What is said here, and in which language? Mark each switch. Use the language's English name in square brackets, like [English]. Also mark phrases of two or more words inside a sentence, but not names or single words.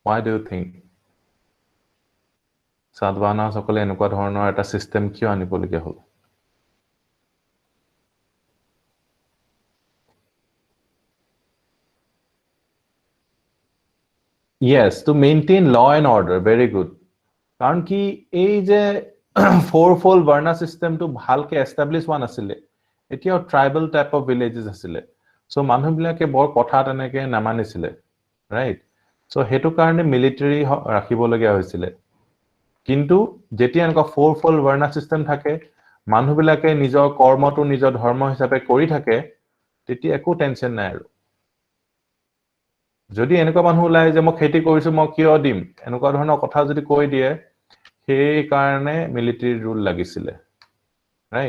[English] Why do you think? [Assamese] Sadvana সকলে এনেকুৱা ধৰণৰ এটা সিস্টেম কিয় আনিবলগীয়া হ'ল? [English] Yes, to maintain law and order. Very good. [Assamese] কাৰণ কি এই যে [English] fourfold varna system [Assamese] to ভালকে establish হোৱা নাছিলে, এতিয়াও [English] tribal type of villages [Assamese] আছিলে, so মানুহবিলাকে বৰ কথা তেনেকে নামানিছিলে, [English] right? [Assamese] So হেতু কাৰণে military ৰাখিবলগীয়া হৈছিলে, কিন্তু যেতিয়া এনেকুৱা [English] fourfold varna system [Assamese] থাকে, মানুহবিলাকে নিজৰ কৰ্মটো নিজৰ ধৰ্ম হিচাপে কৰি থাকে, তেতিয়া একো টেনচন নাই আৰু যদি এনেকুৱা মানুহ ওলাই যে মই খেতি কৰিছো মই কিয় দিম এনেকুৱা ধৰণৰ কথা যদি কৈ দিয়ে সেই কাৰণে [English] military rule [Assamese] লাগিছিলে, ৰাইট?